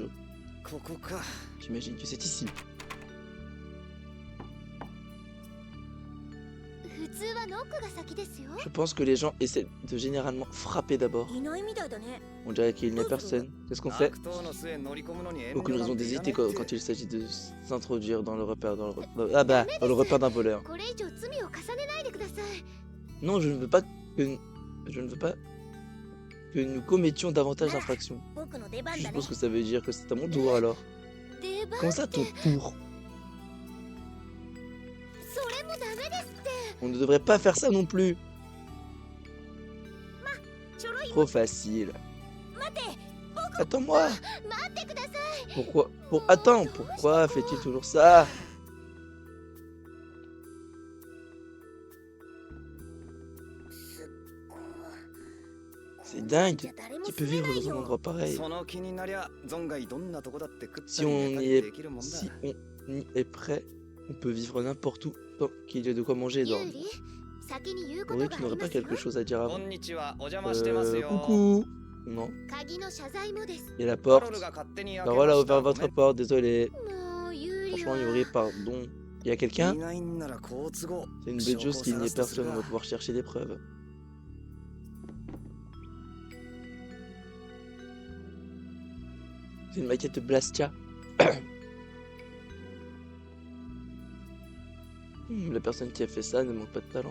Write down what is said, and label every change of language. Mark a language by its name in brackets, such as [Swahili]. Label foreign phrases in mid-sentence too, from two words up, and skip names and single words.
[Japanese] ここか。 [French] J'imagine que c'est ici. [Japanese] 普通はノ [French] Je pense que les gens essaient de généralement frapper d'abord. [Japanese] いないみたいだね。 [French] On dirait qu'il n'y a personne. Qu'est-ce qu'on fait? [Japanese] 悪党の末乗り込むのに遠慮 [French] Aucune [Japanese] なん [French] raison [Japanese] ていら [French] d'hésiter [Japanese] ねえって [French] quand il s'agit de s'introduire dans le repère, ah bah, dans le repère d'un voleur. [Japanese] これ以上罪を重ねないでください。 [French] Non, je ne veux pas que nous commettions davantage d'infractions. [Japanese] 僕の出番 [French] Je [Japanese] だね。 [French] suppose que ça veut dire que c'est à mon tour alors. [Japanese] 出番 [French] Comment ça, ton tour? [Japanese] それもダメですって。 [French] On ne devrait pas faire ça non plus. [Japanese] ちょろい。 [French] Trop facile. [Japanese] 待て。 [French] Attends-moi. [Japanese] 待ってください。 [French] Pourquoi? Attends, pourquoi fait-il toujours ça? C'est dingue. Qui peut vivre dans un endroit pareil? [Japanese] その気になりゃ存外どんなとこだって食った [French] Si [Japanese] り [French] on [Japanese] 寝た [French] y [Japanese] り [French] est, [Japanese] できるもんだ [French] si on y est prêt, on peut vivre n'importe où tant qu'il y a de quoi manger et [Japanese] ユー [French] dormir. [Japanese] リ、先に言うこ [French] Oui, [Japanese] とが [French] tu [Japanese] あり [French] n'aurais [Japanese] ま [French] pas [Japanese] すよ。 [French] quelque chose à dire [Japanese] こ [French] avant? [Japanese] んにちはお邪魔してますよ [French] Coucou. Non. [Japanese] 鍵の謝罪もです。 [French] Et la [Japanese] カロ [French] porte? [Japanese] ルが勝手に開け [French] Bah [Japanese] ま [French] voilà, [Japanese] した [French] ouvert votre porte, désolé. [Japanese] もうユーリ [French] Franchement, [Japanese] は。 [French] Yuri, pardon. Il y a quelqu'un? [Japanese] いないんなら好都合 [French] C'est une bête chose qu'il n'y ait personne, on va pouvoir chercher des preuves. C'est une maquette de Blastia. La personne qui a fait ça ne manque pas de talent.